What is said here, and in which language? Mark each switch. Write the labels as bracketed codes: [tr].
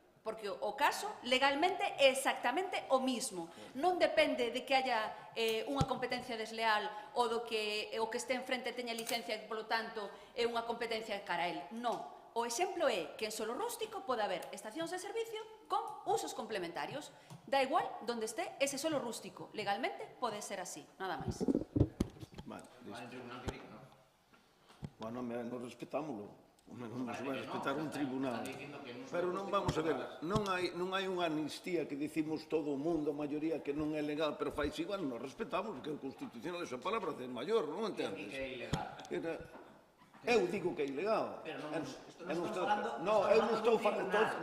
[gl] Porque o caso legalmente é exactamente o mismo. Non depende de que haya unha competencia desleal ou do que o que este enfrente teña licencia e, polo tanto, é unha competencia cara a él. Non. O exemplo é que en solo rústico pode haber estacións de servicio con usos complementarios. [es] Da igual donde esté ese solo rústico. [gl] Legalmente pode ser así, nada máis. Vale, listo. Bueno, non respetámoslo. Non se vai respetar un tribunal. Pero non vamos a ver, non hai unha amnistía que dicimos todo o mundo, a maioría que non é legal, pero fais igual, non respetamos, porque é constitucional esa palabra de maior, non entendes? Que é ilegal. Eu digo que é ilegal. Pero non estamos falando... Non, eu non estou falando...